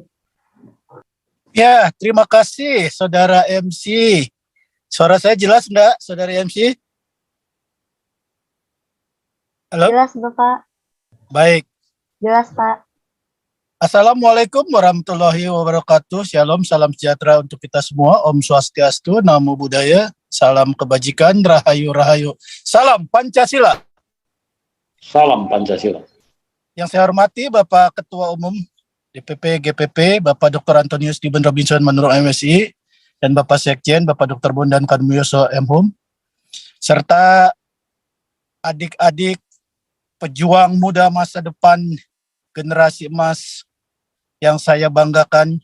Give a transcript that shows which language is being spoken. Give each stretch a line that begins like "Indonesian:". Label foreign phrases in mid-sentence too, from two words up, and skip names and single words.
Indonesian: Ya, terima kasih Saudara MC. Suara saya jelas enggak, Saudara MC? Halo? Jelas, Bapak. Baik. Jelas, Pak.
Arabic: السلام عليكم ورحمة الله وبركاته.
Indonesian: Shalom, salam sejahtera untuk kita semua. Om Swastiastu, Namo Buddhaya, salam kebajikan, rahayu rahayu. Salam Pancasila. Salam Pancasila. Yang saya hormati Bapak Ketua Umum DPP GPP, Bapak Dr. Antonius Diben Robinson Manurung MSI, dan Bapak Sekjen, Bapak Dr. Bondan Kadmioso M.Hum, serta adik-adik pejuang muda masa depan generasi emas yang saya banggakan.